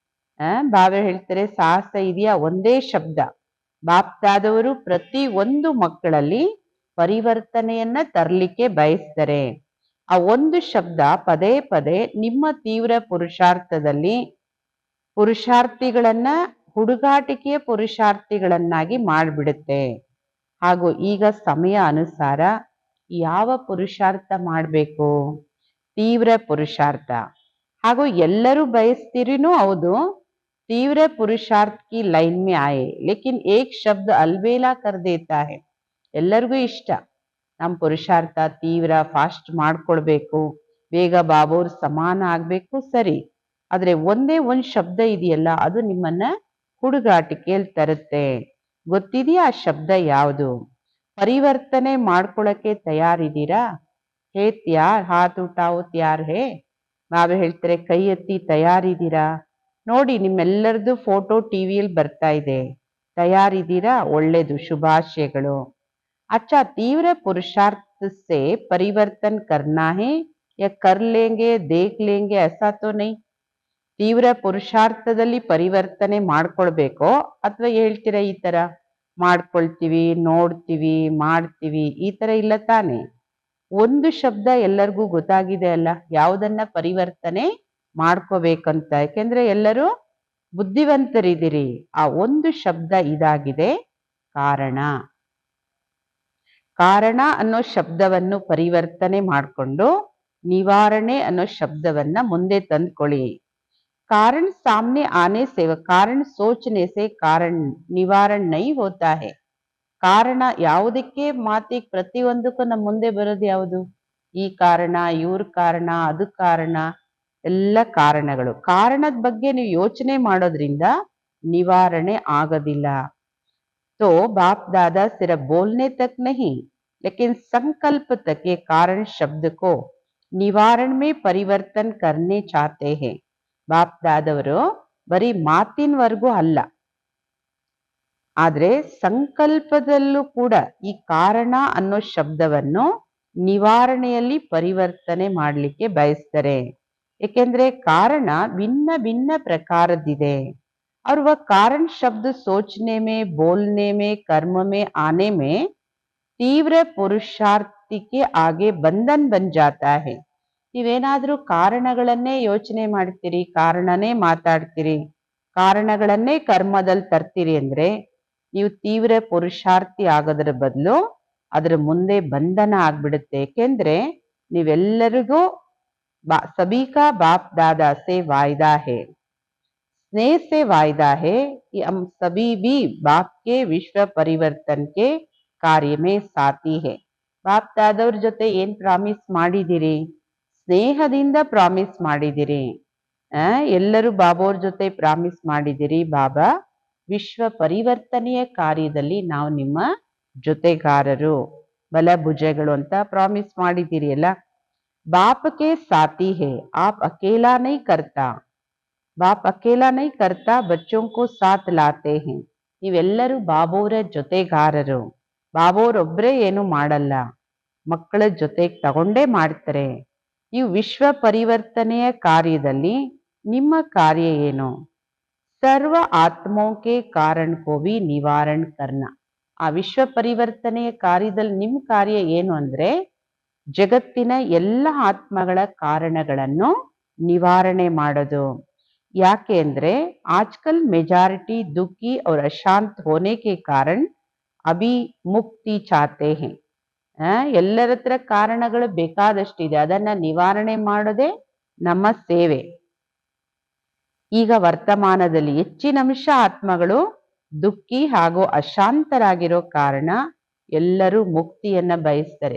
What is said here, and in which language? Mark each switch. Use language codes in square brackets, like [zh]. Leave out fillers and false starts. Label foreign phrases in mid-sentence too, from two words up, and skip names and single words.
[kn] ಬಾಬಾ ಹೇಳ್ತಾರೆ, ಸಾಹಸ ಇದೆಯಾ, ಒಂದೇ ಶಬ್ದ. ಬಾಪ್ದಾದವರು ಪ್ರತಿ ಒಂದು ಮಕ್ಕಳಲ್ಲಿ ಪರಿವರ್ತನೆಯನ್ನ ತರಲಿಕ್ಕೆ ಬಯಸ್ತಾರೆ. ಆ ಒಂದು ಶಬ್ದ ಪದೇ ಪದೇ ನಿಮ್ಮ ತೀವ್ರ ಪುರುಷಾರ್ಥದಲ್ಲಿ ಪುರುಷಾರ್ಥಿಗಳನ್ನ ಹುಡುಗಾಟಿಕೆಯ ಪುರುಷಾರ್ಥಿಗಳನ್ನಾಗಿ ಮಾಡಿಬಿಡುತ್ತೆ. ಹಾಗೂ ಈಗ ಸಮಯ ಅನುಸಾರ ಯಾವ ಪುರುಷಾರ್ಥ ಮಾಡಬೇಕು, ತೀವ್ರ ಪುರುಷಾರ್ಥ. ಹಾಗೂ ಎಲ್ಲರೂ ಬಯಸ್ತಿರಿನೂ ಹೌದು. [hi] तीव्र पुरुषार्थ की लाइन में आए लेकिन एक शब्द अलबेला कर देता है. [kn] ಎಲ್ಲರಿಗೂ ಇಷ್ಟ ನಮ್ಮ ಪುರುಷಾರ್ಥ ತೀವ್ರ ಫಾಸ್ಟ್ ಮಾಡ್ಕೊಳ್ಬೇಕು, ಬೇಗ ಬಾಬೋರ್ ಸಮಾನ ಆಗ್ಬೇಕು, ಸರಿ. ಆದ್ರೆ ಒಂದೇ ಒಂದ್ ಶಬ್ದ ಇದೆಯಲ್ಲ, ಅದು ನಿಮ್ಮನ್ನ ಹುಡುಗಾಟಿಕೆಯಲ್ಲಿ ತರುತ್ತೆ. ಗೊತ್ತಿದೆಯಾ ಆ ಶಬ್ದ ಯಾವುದು? ಪರಿವರ್ತನೆ ಮಾಡ್ಕೊಳಕ್ಕೆ ತಯಾರಿದ್ದೀರಾ? [hi] है तैयार, हाथ उठाओ तैयार है. [kn] ಬಾಬಾ ಹೇಳ್ತಾರೆ, ಕೈ ಎತ್ತಿ ತಯಾರಿದ್ದೀರಾ? ನೋಡಿ, ನಿಮ್ಮೆಲ್ಲರದು ಫೋಟೋ ಟಿವಿಯಲ್ಲಿ ಬರ್ತಾ ಇದೆ. ತಯಾರಿದ್ದೀರಾ? ಒಳ್ಳೇದು, ಶುಭಾಶಯಗಳು. [hi] अच्छा, तीव्र पुरुषार्थ से परिवर्तन करना है या कर लेंगे देख लेंगे ऐसा तो नहीं. [kn] ತೀವ್ರ ಪುರುಷಾರ್ಥದಲ್ಲಿ ಪರಿವರ್ತನೆ ಮಾಡ್ಕೊಳ್ಬೇಕೋ ಅಥವಾ ಹೇಳ್ತೀರಾ ಈ ತರ ಮಾಡ್ಕೊಳ್ತೀವಿ, ನೋಡ್ತೀವಿ, ಮಾಡ್ತೀವಿ, ಈ ತರ ಇಲ್ಲ ತಾನೆ. ಒಂದು ಶಬ್ದ ಎಲ್ಲರಿಗೂ ಗೊತ್ತಾಗಿದೆ ಅಲ್ಲ, ಯಾವುದನ್ನ ಪರಿವರ್ತನೆ ಮಾಡ್ಕೋಬೇಕಂತ. ಯಾಕೆಂದ್ರೆ ಎಲ್ಲರೂ ಬುದ್ಧಿವಂತರಿದ್ದೀರಿ. ಆ ಒಂದು ಶಬ್ದ ಇದಾಗಿದೆ, ಕಾರಣ. ಕಾರಣ ಅನ್ನೋ ಶಬ್ದವನ್ನು ಪರಿವರ್ತನೆ ಮಾಡಿಕೊಂಡು ನಿವಾರಣೆ ಅನ್ನೋ ಶಬ್ದವನ್ನ ಮುಂದೆ ತಂದ್ಕೊಳ್ಳಿ. [hi] कारण सामने आने से व कारण सोचने से कारण निवारण नहीं होता है. [kn] ಕಾರಣ ಯಾವುದಕ್ಕೆ ಮಾತಿಗೆ ಪ್ರತಿಯೊಂದಕ್ಕೂ ನಮ್ಮ ಮುಂದೆ ಬರೋದು ಯಾವುದು? ಈ ಕಾರಣ, ಇವ್ರ ಕಾರಣ, ಅದು ಕಾರಣ, ಎಲ್ಲ ಕಾರಣಗಳು. ಕಾರಣದ ಬಗ್ಗೆ ನೀವು ಯೋಚನೆ ಮಾಡೋದ್ರಿಂದ ನಿವಾರಣೆ ಆಗೋದಿಲ್ಲ. [hi] तो बाप दादा सिर्फ बोलने तक नहीं लेकिन संकल्प तक के कारण शब्द को निवारण में परिवर्तन करने चाहते हैं. [kn] ಬಾಪ್ ದಾದವರು ಬರೀ ಮಾತಿನವರೆಗೂ ಅಲ್ಲ, ಆದ್ರೆ ಸಂಕಲ್ಪದಲ್ಲೂ ಕೂಡ ಈ ಕಾರಣ ಅನ್ನೋ ಶಬ್ದವನ್ನು ನಿವಾರಣೆಯಲ್ಲಿ ಪರಿವರ್ತನೆ ಮಾಡಲಿಕ್ಕೆ ಬಯಸ್ತಾರೆ. ಏಕೆಂದ್ರೆ ಕಾರಣ ಭಿನ್ನ ಭಿನ್ನ ಪ್ರಕಾರದಿದೆ. [hi] और वह कारण शब्द सोचने में, बोलने में, कर्म में आने में तीव्र पुरुषार्थी के आगे बंधन बन जाता है. [kn] ನೀವೇನಾದ್ರೂ ಕಾರಣಗಳನ್ನೇ ಯೋಚನೆ ಮಾಡ್ತೀರಿ, ಕಾರಣನೇ ಮಾತಾಡ್ತೀರಿ, ಕಾರಣಗಳನ್ನೇ ಕರ್ಮದಲ್ಲಿ ತರ್ತೀರಿ ಅಂದ್ರೆ ನೀವು ತೀವ್ರ ಪುರುಷಾರ್ಥಿ ಆಗೋದ್ರ ಬದಲು ಅದ್ರ ಮುಂದೆ ಬಂಧನ ಆಗ್ಬಿಡುತ್ತೆ. ಏಕೆಂದ್ರೆ ನೀವೆಲ್ಲರಿಗೂ [hi] सभी का बाप दादा से वायदा है, स्नेह से वायदा है कि हम सभी भी बाप के विश्व परिवर्तन के कार्य में साथी है. [kn] ಬಾಪ್ ದಾದವ್ರ ಜೊತೆ ಏನ್ ಪ್ರಾಮಿಸ್ ಮಾಡಿದಿರಿ? ಸ್ನೇಹದಿಂದ ಪ್ರಾಮಿಸ್ ಮಾಡಿದಿರಿ. ಎಲ್ಲರೂ ಬಾಬೋರ್ ಜೊತೆ ಪ್ರಾಮಿಸ್ ಮಾಡಿದಿರಿ, ಬಾಬಾ ವಿಶ್ವ ಪರಿವರ್ತನೆಯ ಕಾರ್ಯದಲ್ಲಿ ನಾವು ನಿಮ್ಮ ಜೊತೆಗಾರರು, ಬಲಭುಜಗಳು ಅಂತ ಪ್ರಾಮಿಸ್ ಮಾಡಿದಿರಿ ಅಲ್ಲ. [hi] बाप के साथी है, आप अकेला नहीं करता. बाप अकेला नहीं करता बच्चों को साथ लाते है. [kn] ನೀವೆಲ್ಲರೂ ಬಾಬೋರ ಜೊತೆಗಾರರು. ಬಾಬೋರೊಬ್ಬರೇ ಏನು ಮಾಡಲ್ಲ, ಮಕ್ಕಳ ಜೊತೆಗೆ ತಗೊಂಡೇ ಮಾಡ್ತಾರೆ. ನೀವು ವಿಶ್ವ ಪರಿವರ್ತನೆಯ ಕಾರ್ಯದಲ್ಲಿ ನಿಮ್ಮ ಕಾರ್ಯ ಏನು? [hi] सर्व आत्मों के कारण को भी निवारण करना. [kn] ಆ ವಿಶ್ವ ಪರಿವರ್ತನೆಯ ಕಾರ್ಯದಲ್ಲಿ ನಿಮ್ಮ ಕಾರ್ಯ ಏನು ಅಂದ್ರೆ ಜಗತ್ತಿನ ಎಲ್ಲ ಆತ್ಮಗಳ ಕಾರಣಗಳನ್ನು ನಿವಾರಣೆ ಮಾಡೋದು. ಯಾಕೆ ಅಂದ್ರೆ [hi] आजकल मेजॉरिटी दुखी और अशांत होने के कारण अभी मुक्ति चाहते हैं. [kn] ಎಲ್ಲರ ಹತ್ರ ಕಾರಣಗಳು ಬೇಕಾದಷ್ಟಿದೆ, ಅದನ್ನ ನಿವಾರಣೆ ಮಾಡೋದೇ ನಮ್ಮ ಸೇವೆ. ಈಗ ವರ್ತಮಾನದಲ್ಲಿ ಹೆಚ್ಚಿನ ಅಂಶ ಆತ್ಮಗಳು ದುಃಖಿ ಹಾಗೂ ಅಶಾಂತರಾಗಿರೋ ಕಾರಣ ಎಲ್ಲರೂ ಮುಕ್ತಿಯನ್ನ ಬಯಸ್ತಾರೆ.